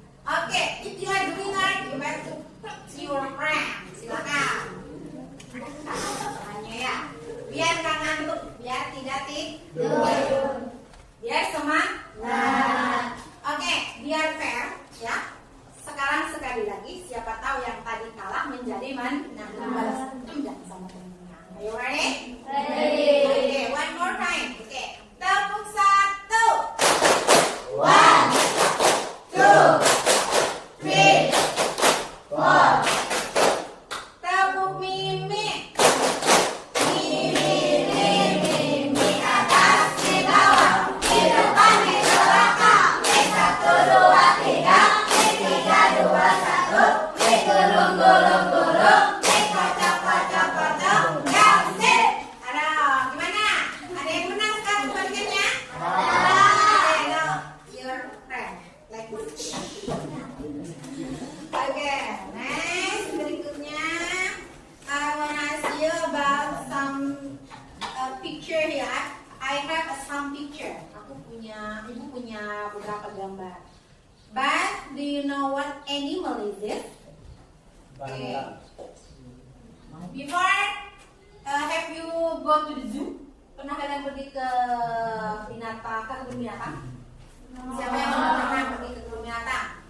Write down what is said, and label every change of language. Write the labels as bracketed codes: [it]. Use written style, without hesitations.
[en] Oke, if you are the winner, you have to talk to your friend. [id] Silakan. Tangannya ya. Biar nggak ngantuk, biar tidak tidur. Biar semangat. Oke, biar fair ya. Sekarang sekali lagi, siapa tahu yang tadi kalah menjadi menang. Balas dendam sama temennya. [en] Are you ready? Ready. Oke, one more time. Oke, [id] tepuk 1. [en] 1, 2, 3, 4. [id] Tepuk mimi. Di atas, di bawah, di depan, di belakang. Di 1, 2, 3, di 3, 2, 1. Di gulung-gulung-gulung, di kocok-kocok-kocok. [en] That's it. [id] Ada gimana? Ada yang menang sekarang bagiannya? [en] Okay, now your friend like this. Oke, next [id] berikutnya [en] I wanna ask you about some picture here. I have some picture. [id] Ibu punya beberapa gambar. [en] But do you know what animal is this? Okay. Before, have you go to the zoo? [id] Pernah kalian pergi ke kebun binatang? Siapa yang belum pernah pergi ke kebun binatang?